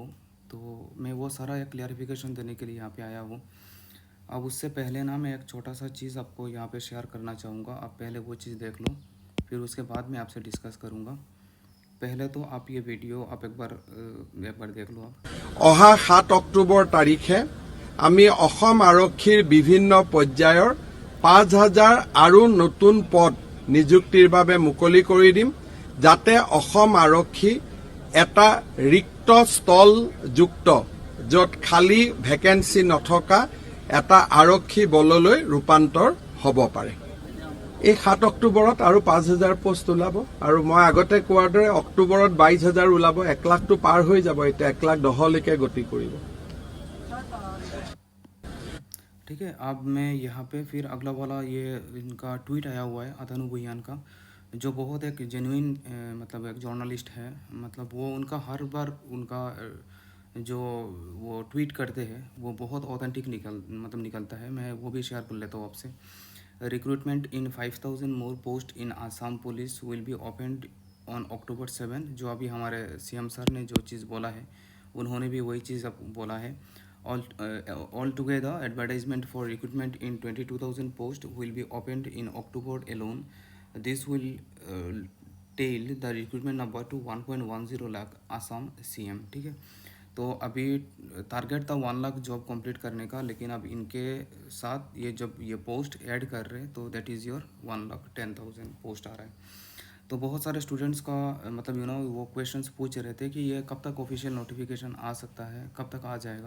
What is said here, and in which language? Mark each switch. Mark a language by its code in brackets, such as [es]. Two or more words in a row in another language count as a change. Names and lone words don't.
[hi] तो मैं वो सारा एक क्लियरिफिकेशन देने के लिए यहाँ पे आया हूँ। अब उससे पहले ना मैं एक छोटा सा चीज़ आपको यहाँ पे शेयर करना चाहूँगा। आप पहले वो चीज़ देख लो, फिर उसके बाद मैं आपसे डिस्कस करूँगा। पहले तो आप ये वीडियो आप एक बार देख लो आप। [as] অহা ৭ অক্টোবৰ তাৰিখে আমি অসম আৰক্ষীৰ বিভিন্ন পৰ্যায়ৰ ৫,০০০ আৰু নতুন পদ নিযুক্তিৰ বাবে মুকলি কৰি দিম, যাতে অসম আৰক্ষী এটা ৰিক্ত স্থলযুক্ত য'ত খালী ভেকেন্সি নথকা এটা আৰক্ষী বললৈ ৰূপান্তৰ হ'ব পাৰে। এই ৭ অক্টোবৰত আৰু ৫,০০০ পোষ্ট ওলাব আৰু মই আগতে কোৱাৰ দৰে অক্টোবৰত ২২,০০০ ওলাব। ১,০০,০০০টো পাৰ হৈ যাব, এতিয়া ১,১০,০০০লৈকে গতি কৰিব। [hi] ठीक है, अब मैं यहाँ पे फिर अगला वाला ये इनका ट्वीट आया हुआ है अतनु भुयान का, जो बहुत एक जेन्युइन मतलब एक जर्नलिस्ट है। मतलब वो उनका हर बार उनका जो वो ट्वीट करते हैं वो बहुत ऑथेंटिक निकलता है। मैं वो भी शेयर कर लेता हूँ आपसे। [en] Recruitment in 5,000 more post in Assam Police will be opened on October 7. [hi] जो अभी हमारे [en] CM sir [hi] ने जो चीज़ बोला है, उन्होंने भी वही चीज़ अब बोला है। [en] Altogether, advertisement for recruitment in 22,000 posts will be opened in October alone. This will tail the recruitment number to 1.10 लाख आसाम सीएम। [hi] ठीक है, तो अभी टारगेट था 1 लाख [en] job complete [hi] करने का, लेकिन अब इनके साथ ये जब ये [en] post add [hi] कर रहे हैं तो [en] that is your [hi] 1,10,000 पोस्ट आ रहा है। तो बहुत सारे स्टूडेंट्स का मतलब वो क्वेश्चंस पूछ रहे थे कि ये कब तक [en] official notification [hi] आ सकता है, कब तक आ जाएगा।